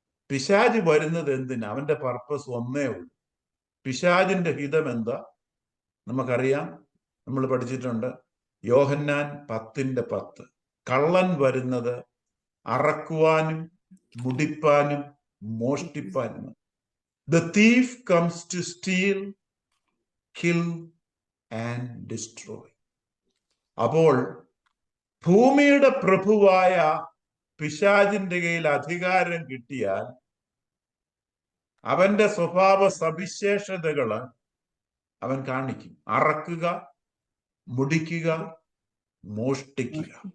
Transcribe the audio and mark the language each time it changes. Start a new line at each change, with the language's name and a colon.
Malayalam: പിശാച് വരുന്നത് എന്തിന്? അവന്റെ പർപ്പസ് ഒന്നേ ഉള്ളൂ. പിശാചിന്റെ ഹിതം എന്താ നമുക്കറിയാം, നമ്മൾ പഠിച്ചിട്ടുണ്ട്. യോഹന്നാൻ 10:10. കള്ളൻ വരുന്നത് അറക്കുവാനും മുടിപ്പാനും മോഷ്ടിപ്പാനും.
English: The thief comes to steal, kill and destroy.
Malayalam: അപ്പോൾ ഭൂമിയുടെ പ്രഭുവായ പിശാചിന്റെ കയ്യിൽ അധികാരം കിട്ടിയാൽ അവന്റെ സ്വഭാവ സവിശേഷതകള് അവൻ കാണിക്കും. അറക്കുക, മുടിക്കുക, മോഷ്ടിക്കുക.